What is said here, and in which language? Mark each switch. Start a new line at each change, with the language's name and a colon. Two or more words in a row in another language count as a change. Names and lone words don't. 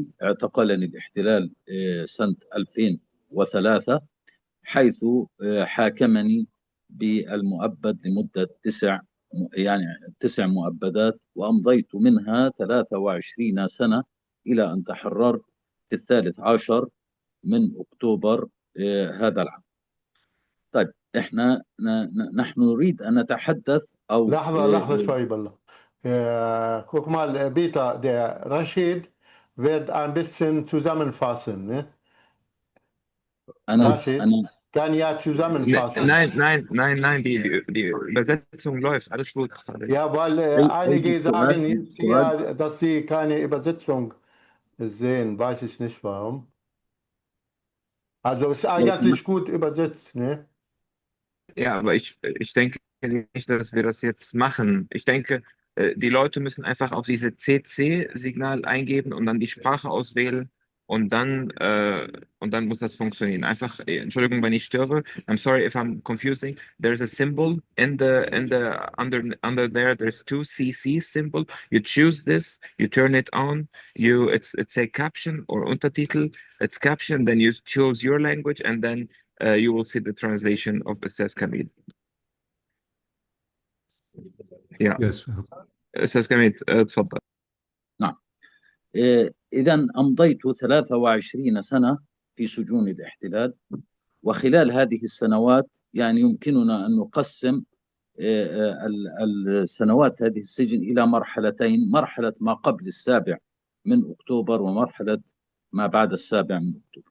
Arabic: اعتقلني الاحتلال سنة 2003، حيث حاكمني بالمؤبد لمدة 9 مؤبدات، وأمضيت منها 23 سنة إلى أن تحررت في 13 من أكتوبر هذا العام. طيب احنا نحن نريد أن نتحدث أو لحظة شوي بالله.
German: Guck mal, Peter, der Rashid wird ein bisschen zusammenfassen. Ne? Rashid kann ja zusammenfassen. Nein, die Übersetzung läuft, alles gut. Ja, weil einige sagen jetzt hier, dass sie keine Übersetzung sehen, weiß ich nicht warum. Also ist eigentlich gut übersetzt, ne? Ja, aber ich denke nicht, dass wir das jetzt machen. Ich denke, die Leute müssen einfach auf diese CC-Signal eingeben und dann die Sprache auswählen und dann muss das funktionieren. Einfach, Entschuldigung, wenn ich störe.
English: I'm sorry if I'm confusing. There's a symbol in the under there. There's 2 CC symbol. You choose this, you turn it on. It's a caption or Untertitel. It's caption. Then you choose your language and then you will see the translation of Ustaz Kamid. Yeah. Yes.
Arabic: أستاذ كميد تفضل. نعم. إذا أمضيت 23 سنة في سجون الاحتلال، وخلال هذه السنوات يعني يمكننا أن نقسم السنوات هذه السجن إلى مرحلتين: مرحلة ما قبل 7 من أكتوبر ومرحلة ما بعد 7 من أكتوبر.